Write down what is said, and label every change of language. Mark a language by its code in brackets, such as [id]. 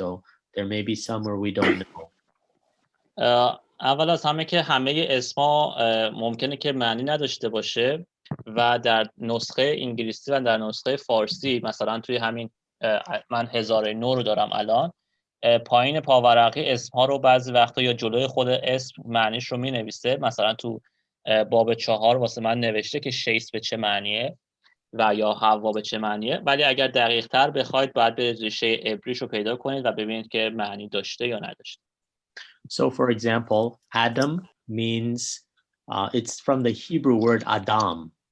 [en] So there may be some where we don't know. [fa] اول از همه که همه اسما ممکنه که معنی نداشته باشه و در نسخه انگلیسی و در نسخه فارسی مثلا توی همین من 1009 رو دارم الان، پایین پاورقی اسمها رو بعضی وقتا یا جلوی خود اسم معنیش رو می نویسه. مثلا تو باب 4 واسه من نوشته که شیث به چه معنیه و یا حوا به چه معنیه، ولی اگر دقیق تر بخواید باید به ریشه عبریش رو پیدا کنید و ببینید که معنی داشته یا نداشته. [en] So for example, Adam means it's from the Hebrew word Adam.